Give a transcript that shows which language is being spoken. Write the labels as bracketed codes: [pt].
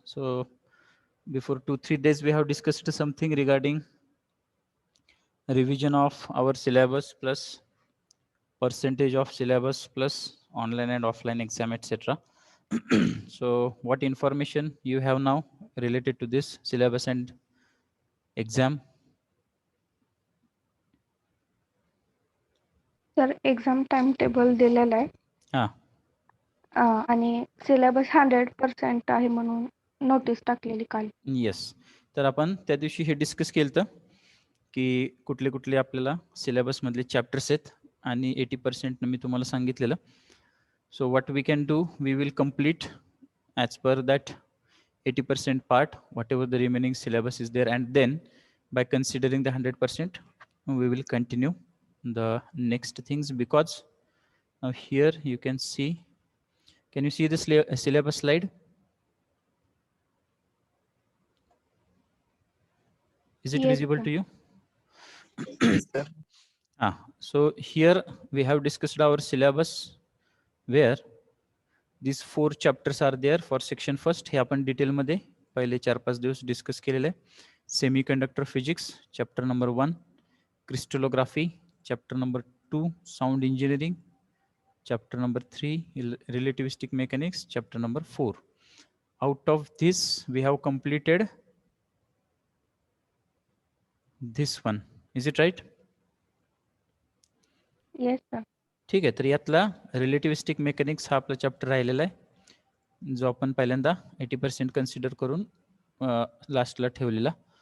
[en] So before 2-3 days we have discussed something regarding revision of our syllabus plus percentage of syllabus plus online and offline exam, etc. So what information you have now related to this syllabus and exam? [mr] Sir exam time table दिलेला आहे Ah, आणि syllabus 100% आहे म्हणून notice टाकलेली काल. [en] Yes. [mr] तर आपण त्या दिवशी हे डिस्कस केलं होतं की कुठले कुठले आपल्याला सिलेबसमधले चॅप्टर्स आहेत आणि 80% मी तुम्हाला सांगितलेलं. [en] So what we can do, we will complete as per that 80% part, whatever the remaining syllabus is there, and then by considering the 100%, we will continue the next things, because now here you can see, can you see the syllabus slide? Is it yes visible sir. to you? So here we have discussed our syllabus where these 4 chapters are there for section first. [mr] हे आपण detail मध्ये पहिले 4-5 दिवस discuss केलेले. [en] Semiconductor physics chapter number 1, crystallography chapter number 2, sound engineering chapter number 3, relativistic mechanics chapter number 4. Out of this we have completed this one. Is it right? Yes sir. [mr] ठीक आहे. तर यातला रिलेटिव्हिस्टिक मेकॅनिक्स हा आपला chapter राहिलेला आहे, जो आपण पहिल्यांदा 80% कन्सिडर करून लास्टला ठेवलेला.